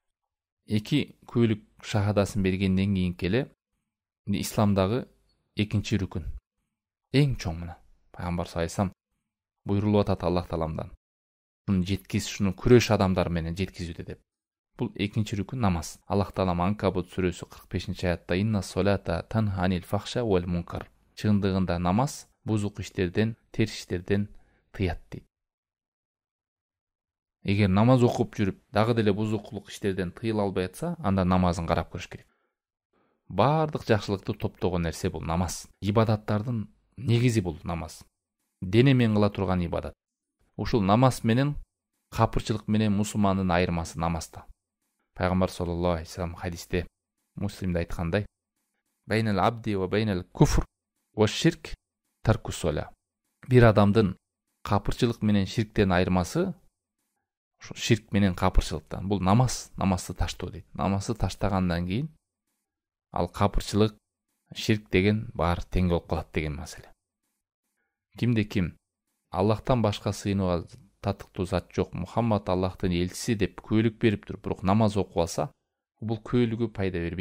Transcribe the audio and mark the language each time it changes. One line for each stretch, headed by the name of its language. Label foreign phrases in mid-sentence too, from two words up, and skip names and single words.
Kyrgyz: Эки күбөлүк шахадасын бергенден кийин келе исламдагы экинчи рүкүн. Эң чоң мына. Пайгамбар
Arabic: صلى الله عليه وسلم
Kyrgyz: буйрулуп атат Аллах Тааламдан. Муну жеткиз, шуну күрөш адамдар менен жеткизүүдө деп. Бул экинчи рүкүн намаз. Аллах Таалам Анкабут сүрөсү 45-аятта
Arabic: إن الصلاة تنهى عن الفحشاء والمنكر.
Kyrgyz: Чындыгында намаз бузук иштерден, терс иштерден тыят дейт. Эгер намаз окуп жүрүп, дагы деле бузукулук иштерден тыйыла албай атса, анда намазын карап көрүш керек. Бардык жакшылыкты топтогон нерсе бул намаз. Ибадаттардын негизи бул намаз. Дене менен кыла турган ибадат. Ушул намаз менен капырчылык менен мусулмандын айырмасы намазда. Пайгамбар
Arabic: صلى الله عليه وسلم
Kyrgyz: хадисте Муслимде айткандай:
Arabic: "بين العبد وبين الكفر والشرك ترك الصلاة."
Kyrgyz: Бир адамдын капырчылык менен ширктен айырмасы ушу ширк менен капырчылыктан. Бул намазды таштоо дейт. Намазды таштагандан кийин ал капырчылык, ширк деген баары тең болуп калат деген маселе. Кимде ким Аллахтан башка сыйынууга татыктуу зат жок, Мухаммад Аллахтын элчиси деп күбөлүк берип туруп, бирок намаз окуп алса, бул күбөлүгү пайда бербейт.